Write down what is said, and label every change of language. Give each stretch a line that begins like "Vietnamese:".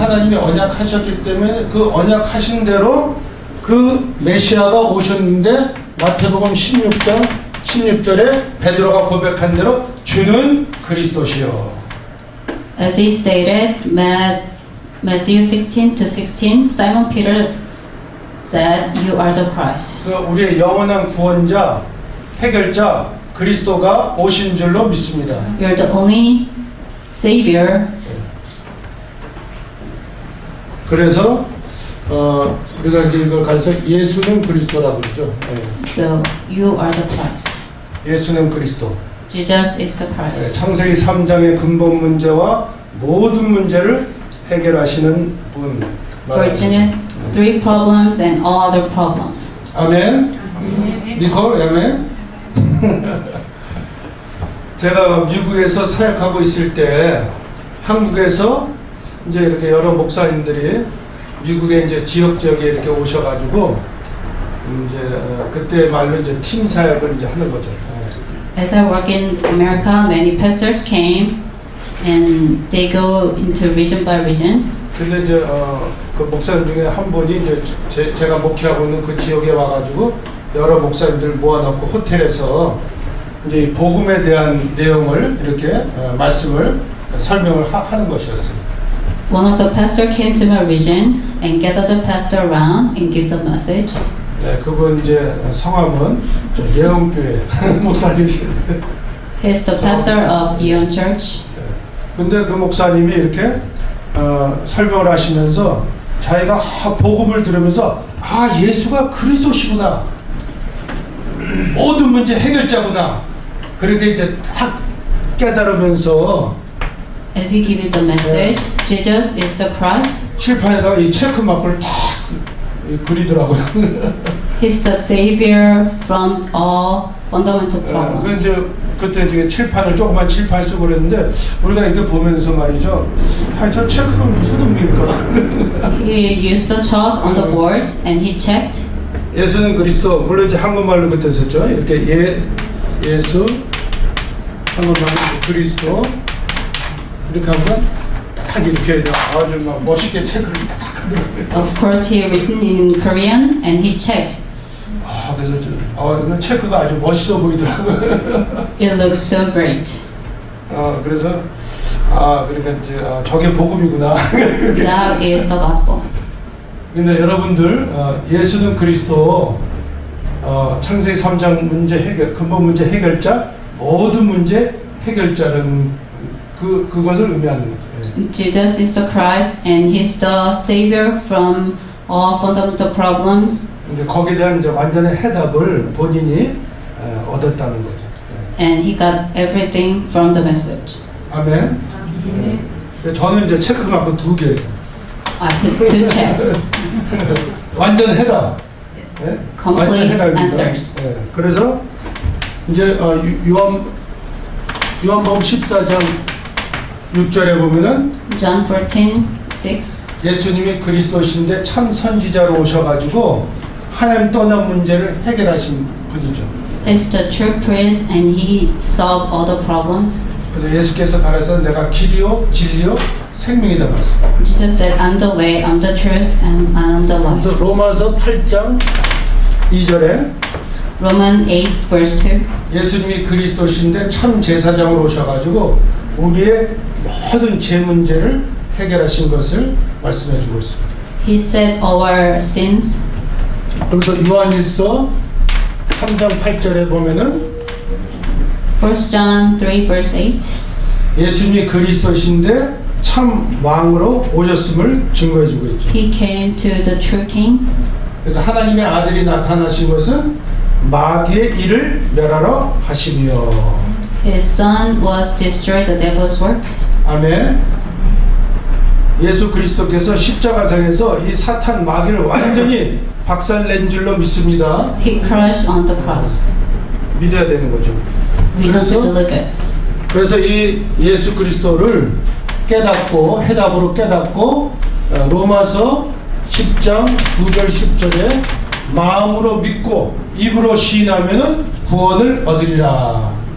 Korean: 하나님이 언약하셨기 때문에 그 언약하신 대로 그 메시아가 오셨는데 마태복음 16장 16절에 베드로가 고백한 대로 주는 그리스도시요.
English: As he stated, Matthew 16 to 16, Simon Peter said, "You are the Christ."
Korean: 그래서 우리의 영원한 구원자, 해결자 그리스도가 오신 줄로 믿습니다.
English: You're the only Savior.
Korean: 그래서 우리가 이제 이걸 가르쳐 예수는 그리스도라고 그러죠.
English: So you are the Christ.
Korean: 예수는 그리스도.
English: Jesus is the Christ.
Korean: 창세기 3장의 근본 문제와 모든 문제를 해결하시는 분.
English: For Genesis 3 problems and all other problems.
Korean: 아멘. 니콜, 아멘. 제가 미국에서 사역하고 있을 때 한국에서 이제 이렇게 여러 목사님들이 미국에 이제 지역에 이렇게 오셔가지고 이제 그때 말로 이제 팀 사역을 이제 하는 거죠.
English: As I work in America, many pastors came and they go into region by region.
Korean: 근데 이제 그 목사님 중에 한 분이 이제 제가 목회하고 있는 그 지역에 와가지고 여러 목사님들 모아놓고 호텔에서 이제 이 복음에 대한 내용을 이렇게 말씀을 설명을 하는 것이었어요.
English: One of the pastor came to my region and gathered the pastor around and give the message.
Korean: 네, 그분 이제 성함은 저 예언교회 목사님이신데.
English: He's the pastor of Yeon Church.
Korean: 근데 그 목사님이 이렇게 설명을 하시면서 자기가 복음을 들으면서 예수가 그리스도시구나, 모든 문제 해결자구나, 그렇게 이제 딱 깨달으면서
English: As he gave the message, Jesus is the Christ.
Korean: 칠판에다가 이 체크 마크를 딱 그리더라고요.
English: He's the savior from all fundamental problems.
Korean: 그런데 그때 되게 칠판을 조그만 칠판 쓰고 그랬는데 우리가 이렇게 보면서 말이죠. 저 체크가 무슨 의미일까?
English: He used the chalk on the board and he checked.
Korean: 예수는 그리스도, 물론 이제 한국말로 그때 썼죠. 이렇게 예수, 한국말로 그리스도 이렇게 하면서 딱 이렇게 아주 막 멋있게 체크를 딱 하더라고요.
English: Of course, he written in Korean and he checked.
Korean: 그래서 이거 체크가 아주 멋있어 보이더라고요.
English: It looks so great.
Korean: 그래서 그러니까 이제 저게 복음이구나.
English: That is the gospel.
Korean: 근데 여러분들 예수는 그리스도 창세기 3장 문제 해결, 근본 문제 해결자, 모든 문제 해결자는 그것을 의미하는 거죠.
English: Jesus is the Christ and he's the savior from all fundamental problems.
Korean: 근데 거기에 대한 이제 완전한 해답을 본인이 얻었다는 거죠.
English: And he got everything from the message.
Korean: 아멘. 저는 이제 체크 마크 2개.
English: I put 2 checks.
Korean: 완전 해답. 네?
English: Complete
Korean: 완전 해답입니다.
English: answers.
Korean: 네. 그래서 이제 요한복음 14장 6절에 보면은
English: John 14:6.
Korean: 예수님이 그리스도신데 참 선지자로 오셔가지고 하나님 떠난 문제를 해결하신 분이죠.
English: He's the true priest and he solved all the problems.
Korean: 그래서 예수께서 가라사 내가 길이요 진리요 생명이다 말씀.
English: Jesus said, I'm the way, I'm the truth, and I'm the life.
Korean: 그래서 로마서 8장 2절에
English: Romans 8 verse 2.
Korean: 예수님이 그리스도신데 참 제사장으로 오셔가지고 우리의 모든 죄 문제를 해결하신 것을 말씀해주고 있습니다.
English: He said our sins.
Korean: 그래서 요한일서 3장 8절에 보면은
English: 1 John 3 verse 8.
Korean: 예수님이 그리스도신데 참 왕으로 오셨음을 증거해주고 있죠.
English: He came to the true king.
Korean: 그래서 하나님의 아들이 나타나신 것은 마귀의 일을 멸하러 하시며.
English: His son was destroyed the devil's work.
Korean: 아멘. 예수 그리스도께서 십자가상에서 이 사탄 마귀를 완전히 박살낸 줄로 믿습니다.
English: He crushed on the cross.
Korean: 믿어야 되는 거죠.
English: We have to believe it.
Korean: 그래서 이 예수 그리스도를 깨닫고 해답으로 깨닫고 로마서 10장 9절 10절에 마음으로 믿고 입으로 시인하면은 구원을 얻으리라.